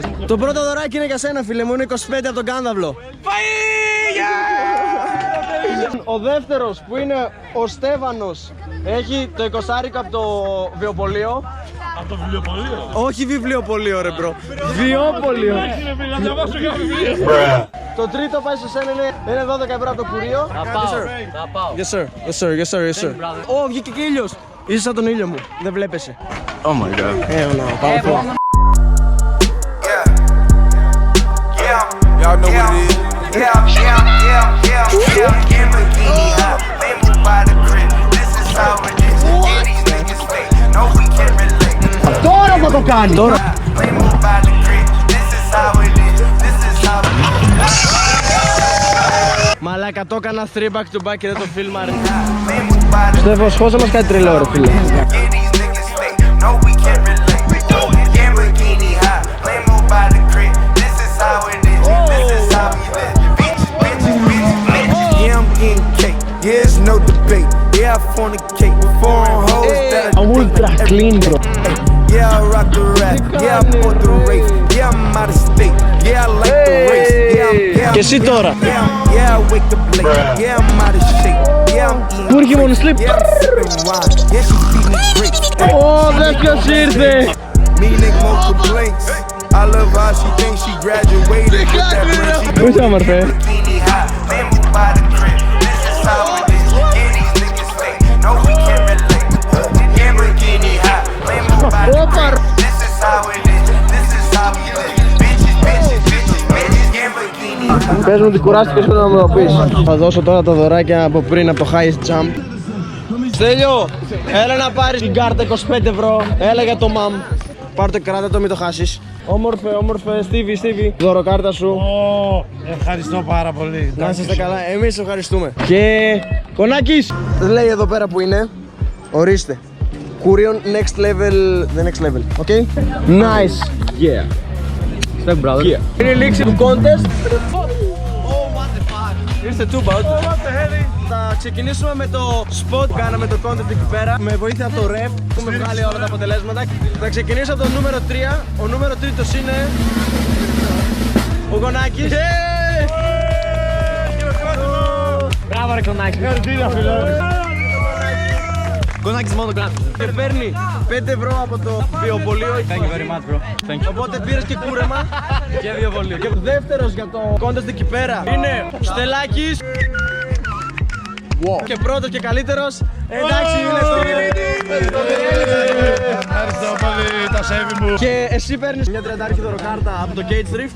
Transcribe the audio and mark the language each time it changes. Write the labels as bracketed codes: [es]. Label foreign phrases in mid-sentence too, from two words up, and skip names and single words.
[el] Το πρώτο δωράκι είναι για σένα φίλε μου, είναι 25 από τον Κάνταυλο. Ο δεύτερος που είναι ο Στέφανος έχει το 20 από το βιοπωλείο. Από το βιβλιοπωλείο. Όχι βιβλιοπωλείο ρε μπρο, βιοπωλείο. Το τρίτο πάει σε σένα είναι 12 ευρώ από το κουρίο. Θα πάω. [en] Yes sir. [el] Ω, βγήκε και ήλιος. Είσαι σαν τον ήλιο μου, δεν βλέπεσαι. [en] Oh my god. [el] Πάω. [en] Y'all know what it is. Lamborghini high, Lambo by the crib. This is how it is. Yeah, these niggas fake. No, we can't relate. [el] Τώρα θα το κάνει. Τώρα. [en] Lambo by the crib. This is how it is. This is how it is. [el] Μαλάκα, το έκανα 3 [en] back to back [el] και δεν το φίλμαρε. [en] Lambo by the [el] Στέφος, χώσε μας κάτι τρελό ρε φίλε. [en] Yeah, these niggas fake. No, we can't relate. Lamborghini high, Lambo by the crib. This is how it is. This is how we live. Yeah, I'm getting cake. Yeah, it's no debate. Yeah, I fornicate with foreign hoes that are Ultra clean bro. Yeah, I rock the rap. Yeah, I bought the race. Yeah, I'm out of state. Yeah, I like the race. Yeah, [el] Και εσύ τώρα. [en] yeah, I wake up late. Yeah, I'm out of shape. Yeah, I'm eating. [el] Πού είχε μόνο sleep. [en] Yeah, I'm sipping wine. Yeah, she feed me grapes. [el] Ω, δες ποιος ήρθε. [en] Me nigga won't complaints. I love how she thinks she graduated with that brand. She [el] Πού είσαι όμορφε. [en] bikini high, Lambo by the crib. This is how it is. Yeah, these niggas fake. No, we can't relate. Lamborghini high, Lambo by the crib. This is how it is. This is how we live. Bitches. Lamborghini. [el] Πες μου ότι κουράστηκες όταν να μου το πεις. Θα δώσω τώρα τα δωράκια από πριν από το [en] highest jump. [el] Στέλιο, έλα να πάρεις την κάρτα 25 ευρώ. Έλα για το μαμ. Πάρ' το, κράτα το, μην το χάσεις. Όμορφε, Στίβι, δωροκάρτα σου. Ευχαριστώ πάρα πολύ. Να είστε καλά, εμείς ευχαριστούμε. Και Κονάκης, λέει εδώ πέρα που είναι. Ορίστε. [en] Kurion next level, the next level, okay? Nice. Yeah. Respect, brother. [el] Είναι η λήξη του contest. Ήρθε τούμπα. Θα ξεκινήσουμε με το spot που κάναμε το contest εκεί πέρα. Με βοήθεια από το ref έχουμε βγάλει όλα τα αποτελέσματα. Θα ξεκινήσω από το νούμερο 3. Ο νούμερο 3 είναι ο Γονάκης. Μπράβο ρε Κονάκη. Κονάκης μόνο κλάφι. Και παίρνει 5 ευρώ από το βιοπωλείο. [en] Thank you very much, bro. Thank you. [el] Οπότε πήρες και κούρεμα και βιοπωλείο. Και δεύτερος για το contest εκεί πέρα είναι ο Στελάκης. Και πρώτος και καλύτερος. Εντάξει, είναι στο Ευχαριστώ πολύ τα σέβη μου. Και εσύ παίρνεις μια 30 δωροκάρτα από το Gate Thrift.